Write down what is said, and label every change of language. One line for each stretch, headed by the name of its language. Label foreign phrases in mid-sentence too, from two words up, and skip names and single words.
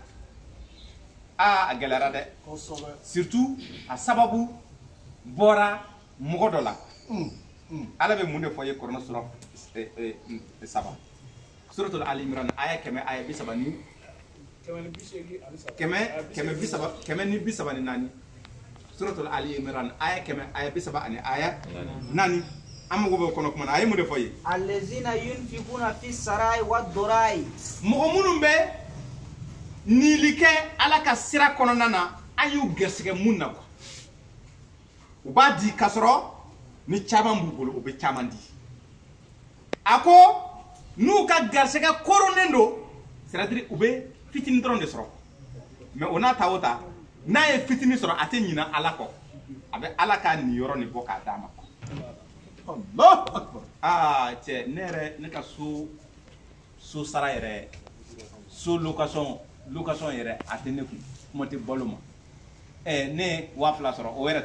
Bambara: a gɛlɛyara dɛ surtout a sababu bɔra mɔgɔ dɔ la Ala bɛ mun de fɔ ye Kuranɛ sura 3 suratul Ali Imran aya 100 aya 30 kɛmɛ suratul Ali Imran aya 100 aya 30 ani aya 4 an mago bɛ kɔnɔ kuma na a ye mun de fɔ ye
Arabic: الذين ينفقون في السراء والضراء
Bambara: mɔgɔ minnu bɛ niili kɛ Ala ka sira kɔnɔna na an y'u gɛrɛsigɛ mun na quoi u b'a di k'a sɔrɔ ni caman b'u bolo u bɛ caman di a ko n'u ka gɛrɛsigɛ koronnen don c'est-à-dire u bɛ fitinin dɔrɔn de sɔrɔ mais o n'a ta o ta n'a ye fitinin sɔrɔ a tɛ ɲinɛ Ala kɔ a bɛ Ala ka nin yɔrɔ nin bɔ k'a d'a ma cɛ ne yɛrɛ ne ka so sara yɛrɛ so location yɛrɛ a tɛ ne kun kuma tɛ balo ma ne ye 2000 sɔrɔ o yɛrɛ